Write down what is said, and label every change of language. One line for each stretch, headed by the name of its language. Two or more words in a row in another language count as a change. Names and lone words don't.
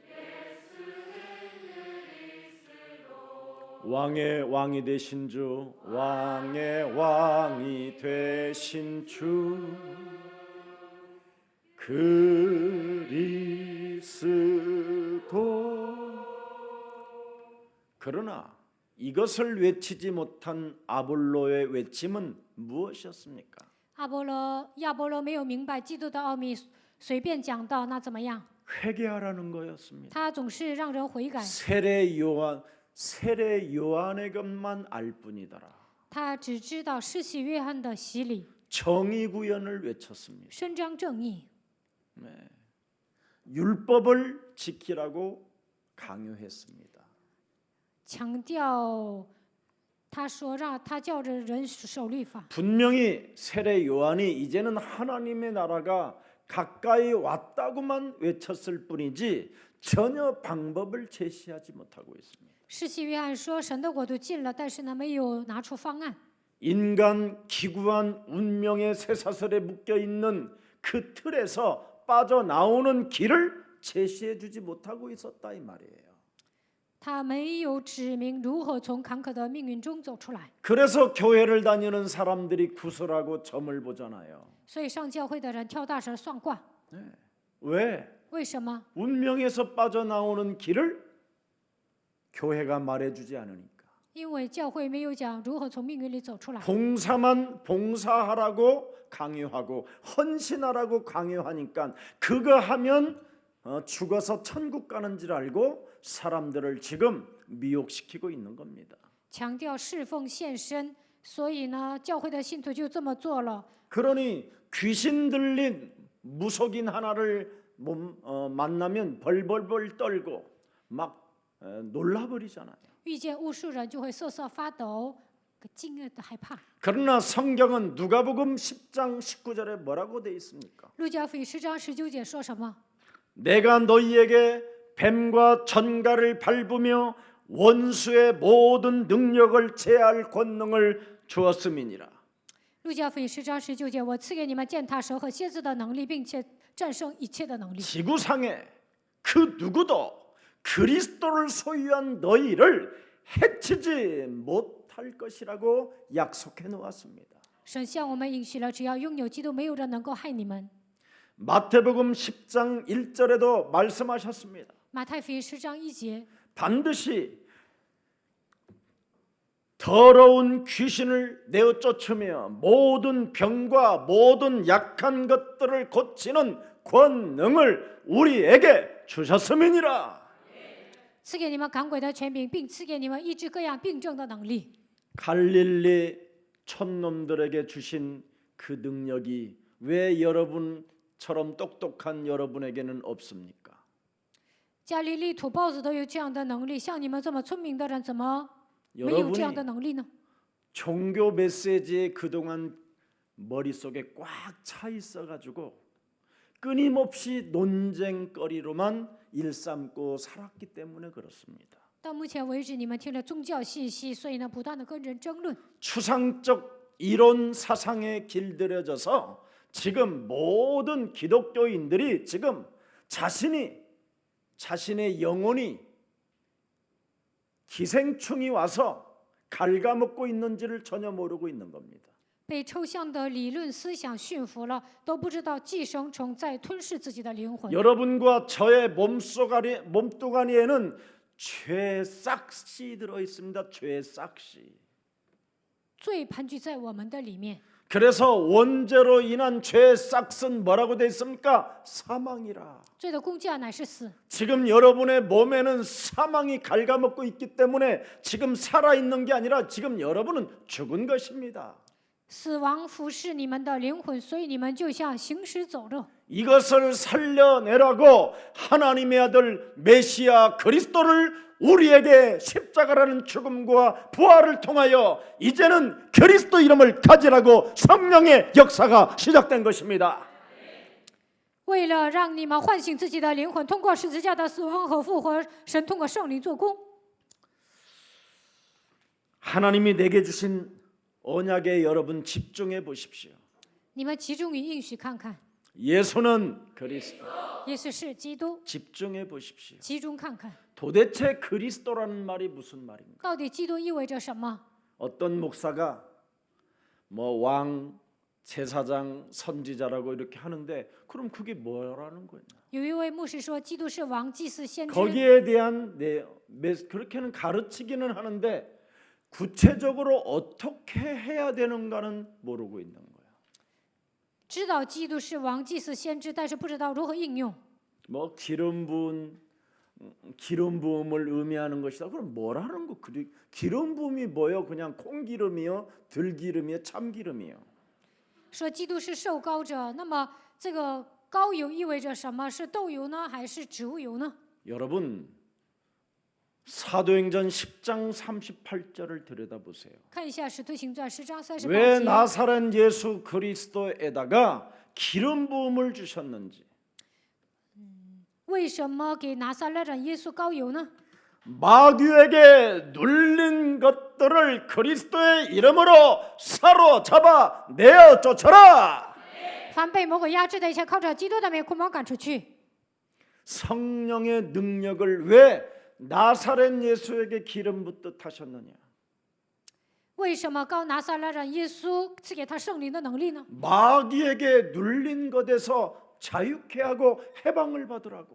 Korean: 왕의 왕이 되신 주 왕의 왕이 되신 주 그리스도 그러나 이것을 외치지 못한 아볼로의 외침은 무엇이었습니까?
Chinese: 亚波罗没有明白基督的奥秘，随便讲道，那怎么样？
Korean: 회개하라는 거였습니다.
Chinese: 他总是让人悔改，
Korean: 세례 요한의 것만 알 뿐이더라.
Chinese: 他只知道施洗约翰的洗礼，
Korean: 정의 구현을 외쳤습니다.
Chinese: 伸张正义，
Korean: 율법을 지키라고 강요했습니다.
Chinese: 强调他说他叫着人守律法。
Korean: 분명히 세례 요한이 이제는 하나님의 나라가 가까이 왔다고만 외쳤을 뿐이지 전혀 방법을 제시하지 못하고 있습니다.
Chinese: 施洗约翰说神的国度近了，但是呢没有拿出方案。
Korean: 인간 기구한 운명의 쇠사슬에 묶여 있는 그 틀에서 빠져나오는 길을 제시해 주지 못하고 있었다 이 말이에요.
Chinese: 他没有指明如何从坎坷的命运中走出来，
Korean: 그래서 교회를 다니는 사람들이 구슬하고 점을 보잖아요.
Chinese: 所以上教会的人跳大神算卦。
Korean: 왜?
Chinese: 为什么？
Korean: 운명에서 빠져나오는 길을 교회가 말해주지 않으니까.
Chinese: 因为教会没有讲如何从命运里走出来，
Korean: 봉사만 봉사하라고 강요하고 헌신하라고 강요하니까 그거 하면 죽어서 천국 가는 줄 알고 사람들을 지금 미혹시키고 있는 겁니다.
Chinese: 强调侍奉献身，所以呢，教会的信徒就这么做了。
Korean: 그러니 귀신 들린 무속인 하나를 만나면 벌벌벌 떨고 막 놀라버리잖아요.
Chinese: 遇见巫术人就会瑟瑟发抖，惊愕的害怕。
Korean: 그러나 성경은 누가복음 10장 19절에 뭐라고 돼 있습니까?
Chinese: 路加福音10章19节说什么？
Korean: 내가 너희에게 뱀과 전갈을 밟으며 원수의 모든 능력을 제할 권능을 주었음이니라.
Chinese: 路加福音10章19节，我赐给你们践踏蛇和蝎子的能力，并且战胜一切的能力。
Korean: 지구상에 그 누구도 그리스도를 소유한 너희를 해치지 못할 것이라고 약속해 놓았습니다.
Chinese: 神向我们应许了，只要拥有基督，没有人能够害你们。
Korean: 마태복음 10장 1절에도 말씀하셨습니다.
Chinese: 马太福音10章1节，
Korean: 반드시 더러운 귀신을 내어 쫓으며 모든 병과 모든 약한 것들을 고치는 권능을 우리에게 주셨음이니라.
Chinese: 赐给你们赶鬼的权柄，并赐给你们医治各样病症的能力。
Korean: 갈릴리 촌놈들에게 주신 그 능력이 왜 여러분처럼 똑똑한 여러분에게는 없습니까?
Chinese: 加利利土包子都有这样的能力，像你们这么聪明的人，怎么没有这样的
Korean: 여러분이
Chinese: 能力呢？
Korean: 종교 메시지에 그동안 머릿속에 꽉 차 있어가지고 끊임없이 논쟁거리로만 일삼고 살았기 때문에 그렇습니다.
Chinese: 到目前为止，你们听了宗教信息，所以呢，不断的跟人争论，
Korean: 추상적 이론 사상에 길들여져서 지금 모든 기독교인들이 지금 자신의 영혼이 기생충이 와서 갉아먹고 있는지를 전혀 모르고 있는 겁니다.
Chinese: 被抽象的理论思想驯服了，都不知道寄生虫在吞噬自己的灵魂。
Korean: 여러분과 저의 몸뚱아리에는 죄싹씨 들어 있습니다. 죄싹씨.
Chinese: 罪盘踞在我们的里面，
Korean: 그래서 원죄로 인한 죄싹은 뭐라고 돼 있습니까? 사망이라.
Chinese: 罪的工价乃是死。
Korean: 지금 여러분의 몸에는 사망이 갉아먹고 있기 때문에 지금 살아있는 게 아니라 지금 여러분은 죽은 것입니다.
Chinese: 死亡服侍你们的灵魂，所以你们就像行尸走肉。
Korean: 이것을 살려내라고 하나님의 아들 메시아 그리스도를 우리에게 십자가라는 죽음과 부활을 통하여 이제는 그리스도 이름을 가지라고 성령의 역사가 시작된 것입니다.
Chinese: 为了让你们唤醒自己的灵魂，通过十字架的死亡和复活，神通过圣灵做工。
Korean: 하나님이 내게 주신 언약에 여러분 집중해 보십시오.
Chinese: 你们集中于应许看看，
Korean: 예수는 그리스도.
Chinese: 耶稣是基督，
Korean: 집중해 보십시오.
Chinese: 集中看看，
Korean: 도대체 그리스도라는 말이 무슨 말입니까?
Chinese: 到底基督意味着什么？
Korean: 어떤 목사가 뭐 왕, 제사장, 선지자라고 이렇게 하는데 그럼 그게 뭐라는 거냐?
Chinese: 有一位牧师说，基督是王、祭司、先知。
Korean: 거기에 대한 그렇게는 가르치기는 하는데 구체적으로 어떻게 해야 되는가는 모르고 있는 거예요.
Chinese: 知道基督是王、祭司、先知，但是不知道如何应用。
Korean: 뭐 기름 부음을 의미하는 것이다. 그럼 뭐라는 거? 기름 부음이 뭐요? 그냥 콩기름이요, 들기름이요, 참기름이요.
Chinese: 说基督是受膏者，那么这个膏油意味着什么？是豆油呢，还是植物油呢？
Korean: 여러분 사도행전 10장 38절을 들여다보세요.
Chinese: 看一下《使徒行传》10章38
Korean: 왜
Chinese: 节。
Korean: 나사렛 예수 그리스도에다가 기름 부음을 주셨는지.
Chinese: 为什么给拿撒勒人耶稣膏油呢？
Korean: 마귀에게 눌린 것들을 그리스도의 이름으로 사로잡아 내어 쫓아라.
Chinese: 凡被魔鬼压制的一切，靠着基督的名捆绑赶出去。
Korean: 성령의 능력을 왜 나사렛 예수에게 기름 붓듯 하셨느냐?
Chinese: 为什么膏拿撒勒人耶稣赐给他圣灵的能力呢？
Korean: 마귀에게 눌린 것에서 자유케 하고 해방을 받으라고.